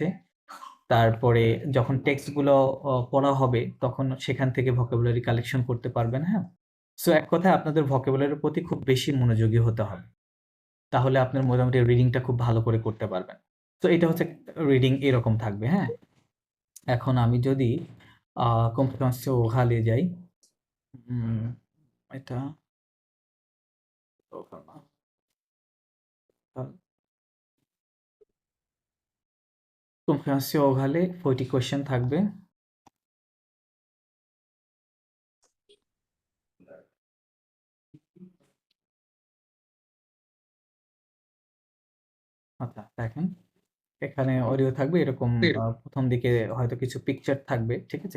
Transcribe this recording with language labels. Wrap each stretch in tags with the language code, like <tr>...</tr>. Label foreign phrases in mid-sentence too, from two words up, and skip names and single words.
<bn>তারপরে যখন টেক্সটগুলো পড়া হবে, তখন সেখান থেকে ভোক্যাবুলারি কালেকশন করতে পারবেন, হ্যাঁ? সো এক কথায় আপনাদের ভোক্যাবুলারির প্রতি খুব বেশি মনোযোগী হতে হবে। তাহলে আপনার মোটামুটি রিডিংটা খুব ভালো করে করতে পারবেন। তো এটা হচ্ছে রিডিং এরকম থাকবে, হ্যাঁ? এখন আমি যদি</bn> <fr>compréhension orale</fr> <bn>এ যাই, এটা</bn> <fr>compréhension orale</fr> <bn>40 কোয়েশ্চেন থাকবে। আচ্ছা, দেখেন এখানে অডিও থাকবে এরকম, প্রথম দিকে হয়তো কিছু পিকচার থাকবে, ঠিক আছে?</bn>